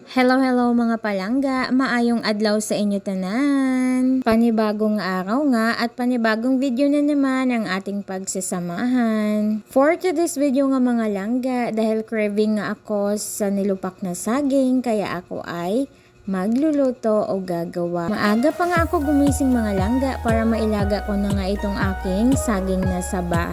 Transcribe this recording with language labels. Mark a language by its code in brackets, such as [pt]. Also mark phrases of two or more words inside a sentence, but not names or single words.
[hil] Hello mga palangga, maayong adlaw sa inyo tanan. [tl] Panibagong araw nga at panibagong video na naman ang ating pagsasamahan. [en] For today's video [tl] nga mga langga, dahil craving nga ako sa nilupak na saging, kaya ako ay magluluto o gagawa. Maaga pa nga ako gumising mga langga para mailaga ko na nga itong aking saging na saba.